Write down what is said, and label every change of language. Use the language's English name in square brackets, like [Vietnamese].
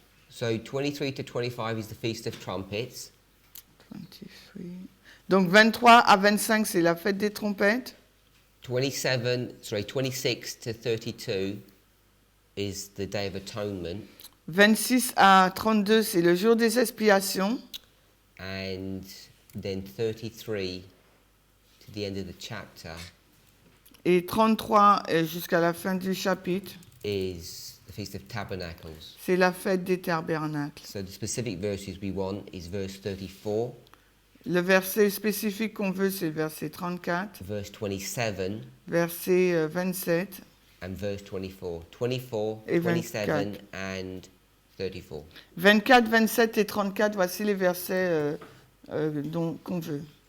[English] So 23 to 25 is the Feast of Trumpets. 23. [French] Donc 23 à 25, c'est la fête des trompettes. [English] 26 to 32 is the Day of Atonement. [French] 26 à 32, c'est le jour des expiations. [English] And then 33 to the end of the chapter [French] Et 33 jusqu'à la fin du chapitre, [English] is the Feast of Tabernacles. [French] c'est la fête des tabernacles. [English] So the specific verses we want is verse 34, [French] Le verset spécifique qu'on veut, c'est le verset 34, [English] verse 27, [French] verset 27, [English] and verse 24. 24, [French] Et 27, 24. [English] and 34. [French] 24, 27 et 34, voici les versets qu'on veut.